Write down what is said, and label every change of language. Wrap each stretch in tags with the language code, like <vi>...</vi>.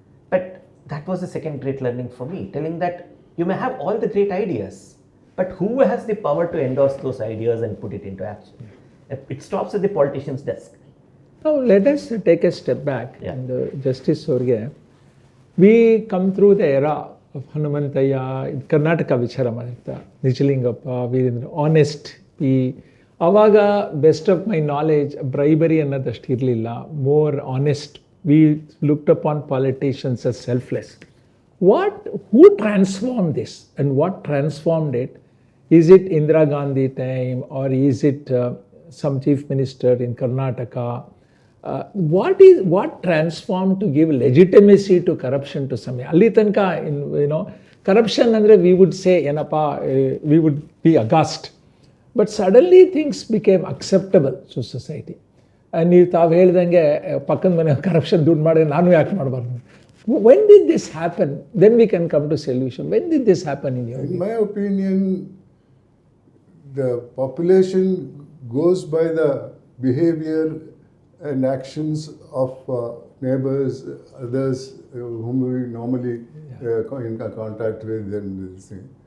<en>But that was the second great learning for me, telling that you may have all the great ideas, but who has the power to endorse those ideas and put it into action? It stops at the politician's desk. Now let us take a step back. And Justice Sorge, we come through the era of Hanumantaya, Karnataka</en> <kn>ವಿಚಾರ ಮಾಡಿರ್ತಾ,</kn> <en>Nijalingappa, Veerendra, honest.</en> <kn>ಆವಾಗ</kn> <en>best of my knowledge bribery</en> <kn>ಅನ್ನೋದಷ್ಟು ಇರಲಿಲ್ಲ,</kn> <en>More honest. We looked upon politicians as selfless. Who transformed this, and what transformed it? Is it Indira Gandhi time, or is it some chief minister in Karnataka? what transformed to give legitimacy to corruption to some?</en> <kn>Ali tanka,</kn> <en>corruption andre we would say</en> <kn>ಏನಪ್ಪ,</kn> <en>we would be aghast. But suddenly things became acceptable to society.</en> <kn>ನೀವು ತಾವು ಹೇಳ್ದಂಗೆ ಪಕ್ಕದ ಮನೆ corruption ದುಡ್ಡು ಮಾಡಿ ನಾನು ಯಾಕೆ ಮಾಡಬಾರ್ದು?</kn> <en>When did this happen? Then we can come to solution. When did this happen in your view? In my opinion, the population goes by the behavior and actions of neighbors, others whom we normally in contact with and this thing.</en>